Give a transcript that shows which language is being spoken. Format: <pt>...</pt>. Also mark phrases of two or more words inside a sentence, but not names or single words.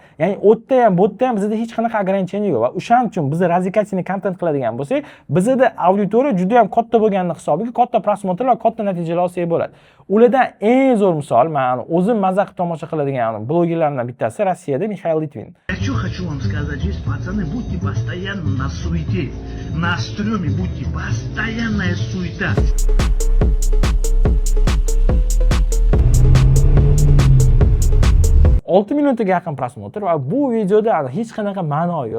<uz>Ya'ni o'tda ham, bu yerda ham bizda hech qanaqa ограничение yo'q va o'shaning uchun biz razikatsiyaviy kontent qiladigan bo'lsak, bizda auditoriya juda ham katta bo'lganini hisobiga katta prosmotr va katta natijalar olsak bo'ladi. Ulardan eng zo'r misol, men o'zim mazza qilib tomosha qiladigan blogerlardan bittasi Rossiyada Mixail Litvin.</uz> <ru>Что хочу вам сказать здесь, пацаны, будьте постоянно на суете, на стреме будьте, постоянная суета.</ru> <uz>6 milliontaga yaqin prosmotr va bu videoda hech qanaqa ma'no yo'q.</uz>